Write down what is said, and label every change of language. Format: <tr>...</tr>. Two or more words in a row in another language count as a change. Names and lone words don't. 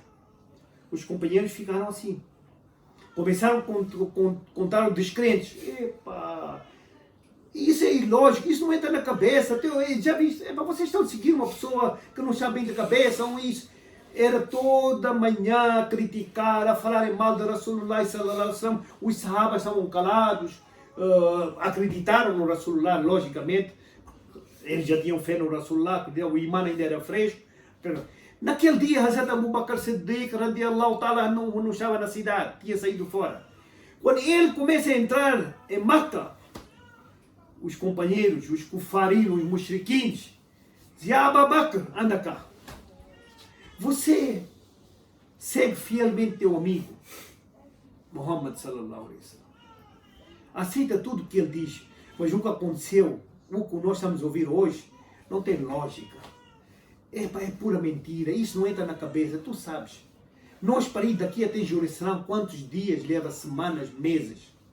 <pt>Os companheiros ficaram assim. Começaram a contar os descrentes. Epá, isso é ilógico, isso não entra na cabeça. Já viste, vocês estão seguindo uma pessoa que não está bem da cabeça, ou isso. Era toda manhã a criticar, a falar mal de</pt> <ar>رسول الله صلى الله عليه وسلم.</ar> <pt>Os sahabas estavam calados, acreditaram no Rasulullah, logicamente. Eles já tinham fé no Rasulullah, o imã ainda era fresco. Naquele dia, Hazrat Abu Bakr Siddiq,</pt> <ar>رضي الله تعالى,</ar> <pt>não estava na cidade, tinha saído fora. Quando ele começa a entrar em Meca, os companheiros, os kufarim, os mushriquins, diziam, Abu Bakr, anda cá. Você segue fielmente teu amigo, Muhammad</pt> <ar>صلى الله عليه وسلم.</ar> <pt>Aceita tudo que ele diz, mas o que aconteceu, o que nós estamos a ouvir hoje, não tem lógica. É pura mentira, isso não entra na cabeça, tu sabes. Nós para ir daqui até Jerusalém, quantos dias leva? Semanas, meses.</pt>